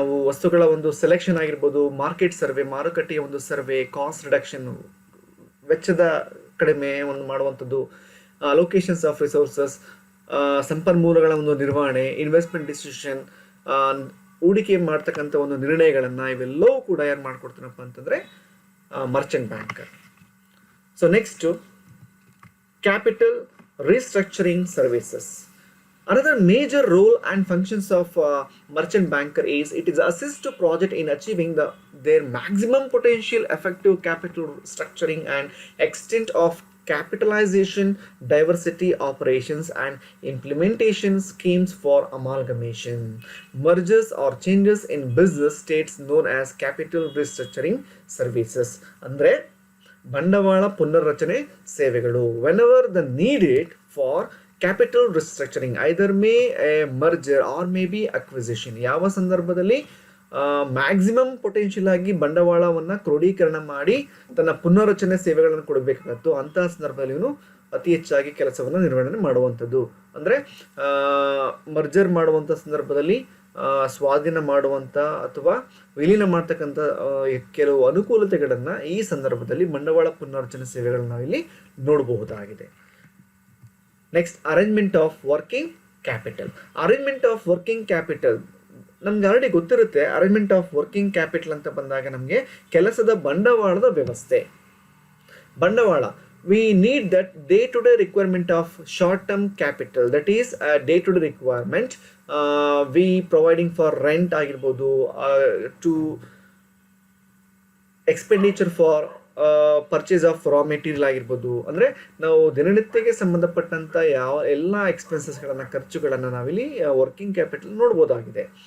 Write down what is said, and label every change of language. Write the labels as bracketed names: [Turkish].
[Kannada] ವಸ್ತುಗಳ ಒಂದು ಸೆಲೆಕ್ಷನ್ ಆಗಿರ್ಬೋದು, ಮಾರ್ಕೆಟ್ ಸರ್ವೆ, ಮಾರುಕಟ್ಟೆಯ ಒಂದು ಸರ್ವೆ, ಕಾಸ್ಟ್ ರಿಡಕ್ಷನ್ ವೆಚ್ಚದ ಕಡಿಮೆ ಒಂದು ಮಾಡುವಂಥದ್ದು, [English] allocations of resources [Kannada] ಸಂಪನ್ಮೂಲಗಳ ಒಂದು ನಿರ್ವಹಣೆ, ಇನ್ವೆಸ್ಟ್ಮೆಂಟ್ ಡಿಸಿಷನ್ ಹೂಡಿಕೆ ಮಾಡ್ತಕ್ಕಂಥ ಒಂದು ನಿರ್ಣಯಗಳನ್ನು ಇವೆಲ್ಲವೂ ಕೂಡ ಯಾರು ಮಾಡ್ಕೊಡ್ತಾರಪ್ಪ ಅಂತಂದರೆ Merchant banker. [English] So next capital restructuring services. Another major role and functions of merchant banker is it is assist to project in achieving their maximum potential effective capital structuring and extent of capitalization, diversity operations and implementation schemes for amalgamation, mergers or changes in business states known as capital restructuring services. [Kannada] Andre ಬಂಡವಾಳ ಪುನರ್ರಚನೆ ಸೇವೆಗಳು. [English] whenever the needed for capital restructuring either may a merger or may be acquisition, [Kannada] ಯಾವ ಸಂದರ್ಭದಲ್ಲಿ maximum potential ಆಗಿ ಬಂಡವಾಳವನ್ನು ಕ್ರೋಢೀಕರಣ ಮಾಡಿ ತನ್ನ ಪುನರ್ರಚನೆ ಸೇವೆಗಳನ್ನು ಕೊಡಬೇಕಾಗತ್ತೋ ಅಂತಹ ಸಂದರ್ಭದಲ್ಲಿ ಇವನು ಅತಿ ಹೆಚ್ಚಾಗಿ ಕೆಲಸವನ್ನು ನಿರ್ವಹಣೆ ಮಾಡುವಂಥದ್ದು. ಅಂದರೆ ಮರ್ಜರ್ ಮಾಡುವಂಥ ಸಂದರ್ಭದಲ್ಲಿ ಸ್ವಾಧೀನ ಮಾಡುವಂಥ ಅಥವಾ ವಿಲೀನ ಮಾಡ್ತಕ್ಕಂಥ ಕೆಲವು ಅನುಕೂಲತೆಗಳನ್ನು ಈ ಸಂದರ್ಭದಲ್ಲಿ ಬಂಡವಾಳ ಪುನರ್ರಚನೆ ಸೇವೆಗಳನ್ನು ನಾವಿಲ್ಲಿ ನೋಡಬಹುದಾಗಿದೆ. [English] Next arrangement of working capital. Arrangement of working capital [Kannada] ನಮ್ಗೆ ಆಲ್ರೆಡಿ ಗೊತ್ತಿರುತ್ತೆ. [English] arrangement of working capital [Kannada] ಅಂತ ಬಂದಾಗ ನಮಗೆ ಕೆಲಸದ ಬಂಡವಾಳದ ವ್ಯವಸ್ಥೆ. [English] ಬಂಡವಾಳ we need that day to day requirement of short term capital, that is a day to day requirement we providing for rent [Kannada] ಆಗಿರ್ಬೋದು, [English] to expenditure for purchase of raw material ಆಗಿರ್ಬೋದು. [Kannada] ಅಂದರೆ ನಾವು ದಿನನಿತ್ಯಕ್ಕೆ ಸಂಬಂಧಪಟ್ಟಂಥ ಎಲ್ಲ ಎಕ್ಸ್ಪೆನ್ಸಸ್ಗಳನ್ನು, ಖರ್ಚುಗಳನ್ನು ನಾವಿಲ್ಲಿ ವರ್ಕಿಂಗ್ ಕ್ಯಾಪಿಟಲ್ ನೋಡ್ಬೋದಾಗಿದೆ.